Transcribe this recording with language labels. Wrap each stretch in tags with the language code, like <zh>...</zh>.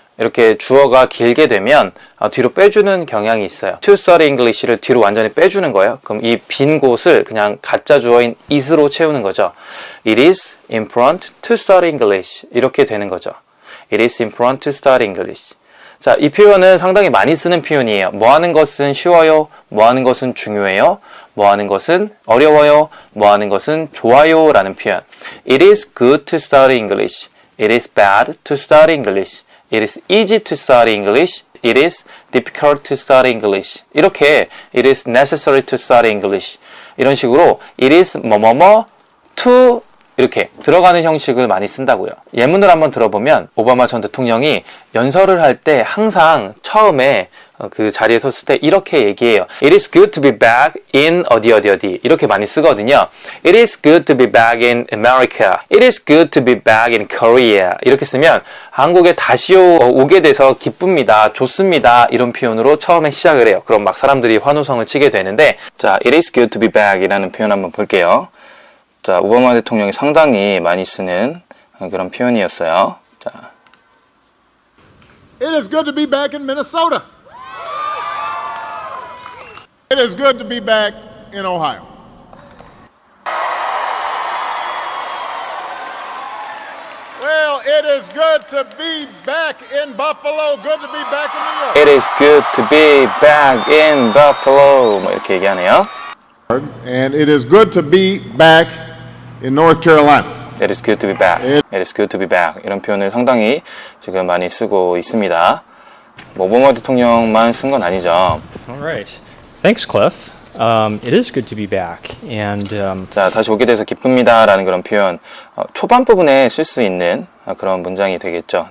<ko>이렇게 주어가 길게 되면 뒤로 빼주는 경향이 있어요.</ko> <en>To study English</en> <ko>를 뒤로 완전히 빼주는 거예요. 그럼 이 빈 곳을 그냥 가짜 주어인 is로 채우는 거죠.</ko> <en>It is important to study English</en> <ko>이렇게 되는 거죠.</ko> <en>It is important to study English.</en> <ko>자, 이 표현은 상당히 많이 쓰는 표현이에요. 뭐 하는 것은 쉬워요? 뭐 하는 것은 중요해요? 뭐 하는 것은 어려워요? 뭐 하는 것은 좋아요? 라는 표현.</ko> <en>It is good to study English. It is bad to study English. It is easy to study English. It is difficult to study English.</en> <ko>이렇게</ko> <en>it is necessary to study English.</en> <ko>이런 식으로 it is 뭐뭐뭐 to 이렇게 들어가는 형식을 많이 쓴다고요. 예문을 한번 들어보면 오바마 전 대통령이 연설을 할 때 항상 처음에 그 자리에 섰을 때 이렇게 얘기해요.</ko> <en>It is good to be back in</en> <ko>어디 이렇게 많이 쓰거든요.</ko> <en>It is good to be back in America. It is good to be back in Korea.</en> <ko>이렇게 쓰면 한국에 다시 오게 돼서 기쁩니다. 좋습니다. 이런 표현으로 처음에 시작을 해요. 그럼 막 사람들이 환호성을 치게 되는데 자,</ko> <en>It is good to be back</en> <ko>이라는 표현 한번 볼게요. 자, 오바마 대통령이 상당히 많이 쓰는 그런 표현이었어요. 자,</ko> <en>It is good to be back in Minnesota. It is good to be back in Ohio. Well, it is good to be back in Buffalo. Good to be back in New York. It is good to be back in Buffalo.</en> <ko>뭐 이렇게 얘기하네요.</ko> <en>And it is good to be back in North Carolina. It is good to be back. It is good to be back.</en> <ko>이런 표현을 상당히 지금 많이 쓰고 있습니다. 뭐 오바마 대통령만 쓴 건 아니죠.</ko> <en>All right. Thanks, Cliff. It is good to be back. And</en> <ko>자, 다시 오게 돼서 기쁩니다라는 그런 표현 초반 부분에 쓸 수 있는 그런 문장이 되겠죠.</ko>